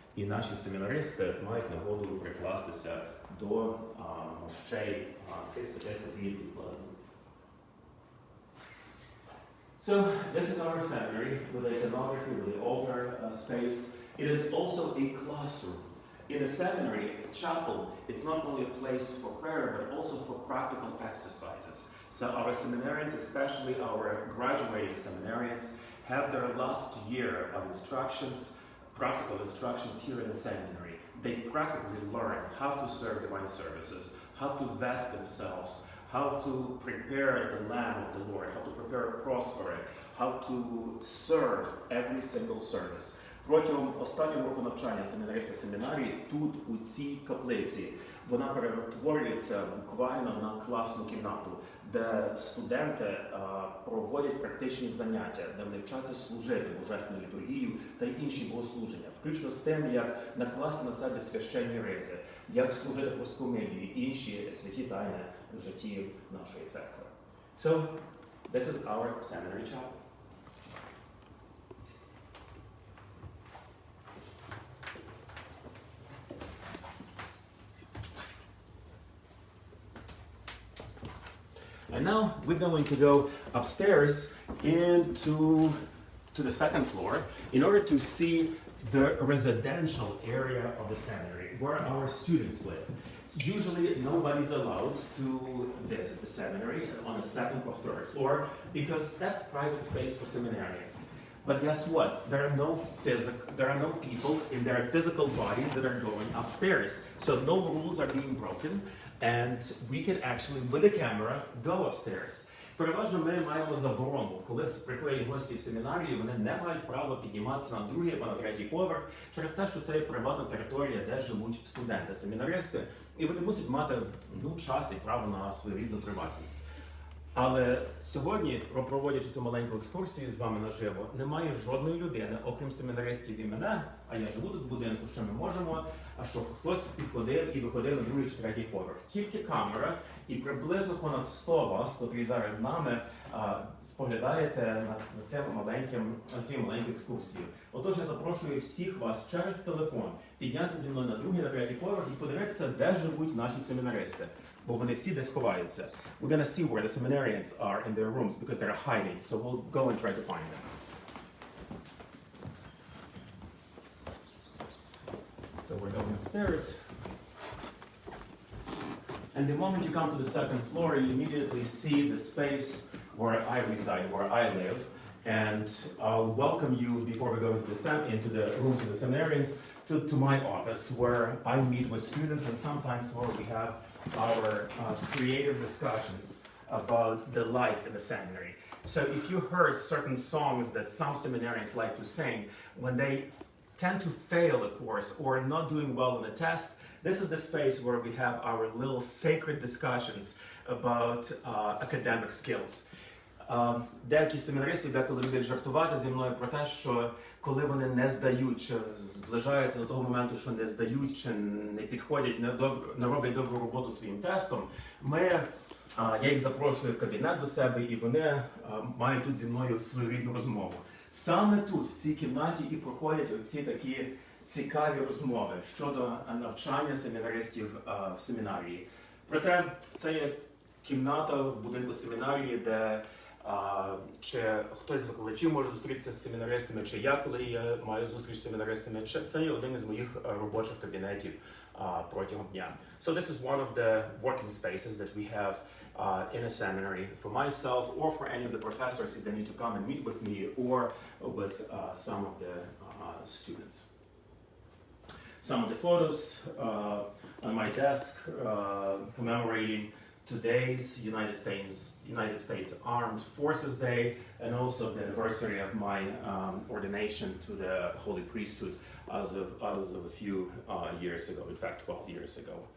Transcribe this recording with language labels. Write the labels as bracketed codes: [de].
[uk] І наші семінаристи мають нагоду прикластися до мощей тих святих, котрі відкладені. [en] So this is our seminary with iconography, with the altar space. It is also a classroom. In a seminary, a chapel, it's not only a place for prayer, but also for practical exercises. So our seminarians, especially our graduating seminarians, have their last year of instructions, practical instructions here in the seminary. They practically learn how to serve divine services, how to vest themselves, how to prepare the Lamb of the Lord, how to prepare a cross for it, how to serve every single service. [uk] Протягом останнього року навчання семінариста семінарії тут, у цій каплиці, вона перетворюється буквально на класну кімнату, де студенти проводять практичні заняття, де вони вчаться служити божественну літургію та інші богослуження, включно з тим, як накласти на себе священні ризи, як служити проскомидію і інші святі тайни в житті нашої церкви. [en] So, this is our seminary chapel. And now we're going to go upstairs into the second floor in order to see the residential area of the seminary, where our students live. Usually nobody's allowed to visit the seminary on the second or third floor because that's private space for seminarians. But guess what? There are no people in their physical bodies that are going upstairs. So no rules are being broken. And we can actually, with a camera, go upstairs. [uk] Переважно ми маємо заборону, коли приходять гості в семінарії, вони не мають права підніматися на другий або на третій поверх через те, що це є приватна територія, де живуть студенти-семінаристи, і вони мусять мати час і право на свою рідну приватність. Але сьогодні, проводячи цю маленьку екскурсію з вами наживо, немає жодної людини, окрім семінаристів і мене, а я живу тут в будинку, що ми можемо, а щоб хтось підходив і виходив на другий чи третій поверх. Тільки камера і приблизно понад 100 вас, котрі зараз з нами, споглядаєте за цією маленькою екскурсією. Отож, я запрошую всіх вас через телефон піднятися зі мною на другий, на третій поверх і подивитися, де живуть наші семінаристи. Бо вони всі десь ховаються. [en] We're going to see where the seminarians are in their rooms because they're hiding. So we'll go and try to find them. So we're going upstairs. And the moment you come to the second floor, you immediately see the space where I reside, where I live. And I'll welcome you before we go into the rooms of the seminarians to my office, where I meet with students and sometimes where we have our creative discussions about the life in the seminary. So if you heard certain songs that some seminarians like to sing, when they tend to fail a course or not doing well on the test, this is the space where we have our little sacred discussions about academic skills. [uk] Деякі семінаристи деколи люблять жартувати зі мною про те, що коли вони не здають, чи зближаються до того моменту, що не здають, чи не підходять, не роблять добру роботу своїм тестом, я їх запрошую в кабінет до себе, і вони мають тут зі мною свою рідну розмову. Саме тут, в цій кімнаті, і проходять оці такі цікаві розмови щодо навчання семінаристів в семінарії. Проте це є кімната в будинку семінарії, де чи хтось з викладачів може зустрітися з семінаристами, чи я, коли я маю зустріч з семінаристами, чи це є один із моїх робочих кабінетів протягом дня. [en] So this is one of the working spaces that we have in a seminary for myself or for any of the professors if they need to come and meet with me or with some of the students. Some of the photos on my desk commemorating today's United States Armed Forces Day and also the anniversary of my ordination to the Holy Priesthood as of a few years ago, in fact 12 years ago.